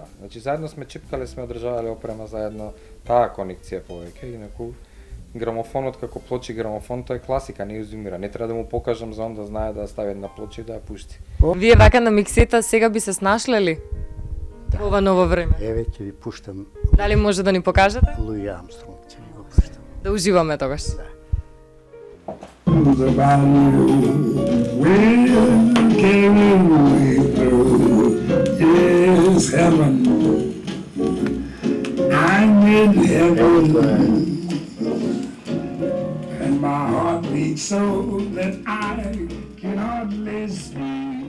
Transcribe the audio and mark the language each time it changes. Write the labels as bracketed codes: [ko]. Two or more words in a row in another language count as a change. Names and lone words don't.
[mk] Значи заедно сме чепкале, сме одржавале опрема заедно, таа конекција повеќе, инаку грамофонот како плочи грамофон, тоа е класика, не изумира. Не треба да му покажам за он да знае да стави една плоча и да ја пушти. Вие вака на миксета сега би се снашле ли? Да. Ова ново време. Еве ќе ви пуштам Дали може да ни покажете? Луи Армстронг, ќе ви го пуштам. Да уживаме тогаш. [en] The value will carry me through is heaven. I'm in heaven, and my heart beats so that I can hardly speak.